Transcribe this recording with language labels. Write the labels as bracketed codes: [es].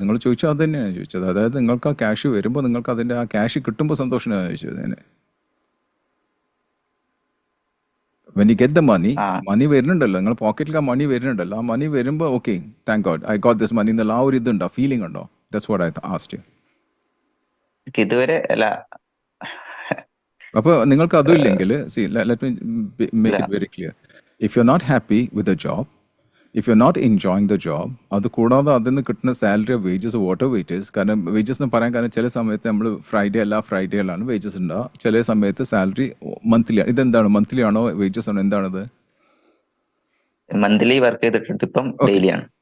[ml] നിങ്ങൾ ചോദിച്ചത് അത് തന്നെയാണ് ഞാൻ ചോദിച്ചത്. അതായത് നിങ്ങൾക്ക് ആ ക്യാഷ് വരുമ്പോൾ, നിങ്ങൾക്ക് അതിൻ്റെ ആ ക്യാഷ് കിട്ടുമ്പോൾ സന്തോഷമാണ് ചോദിച്ചത് ഞാൻ. [en] when you get the money [ml] വരുന്നുണ്ടല്ലോ, നിങ്ങൾ പോക്കറ്റിൽ ആ മണി വരുന്നുണ്ടല്ലോ, ആ മണി വരുമ്പോൾ okay, [en] thank God I got this money [ml] എന്നുള്ള ആ ഒരു ഇതുണ്ടോ, ഫീലിംഗ് ഉണ്ടോ? [en] That's what I asked you. [ml] ഇതുവരെ അല്ല. അപ്പോൾ നിങ്ങൾക്ക് അതും ഇല്ലെങ്കിൽ, [en] see, let me make it very clear. If you're not happy with a job, if you not enjoying the job, [ml] അത് കൂടാതെ അതിൽ നിന്ന് കിട്ടുന്ന സാലറി വേജസ് വാട്ട് വെയിറ്റേഴ്സ്, കാരണം വേജസ് എന്ന് പറയാൻ കാരണം ചില സമയത്ത് നമ്മൾ ഫ്രൈഡേയിലാണ് വേജസ് ഉണ്ടാവുക, ചില സമയത്ത് സാലറി മന്ത്ലി ആണ്. ഇതെന്താണ്, മന്ത്ലി ആണോ വേജസ് ആണോ, എന്താണത്? മന്ത്ലി വർക്ക് ചെയ്തിട്ടുണ്ട്, ഇപ്പം ഡെയിലി ആണ്.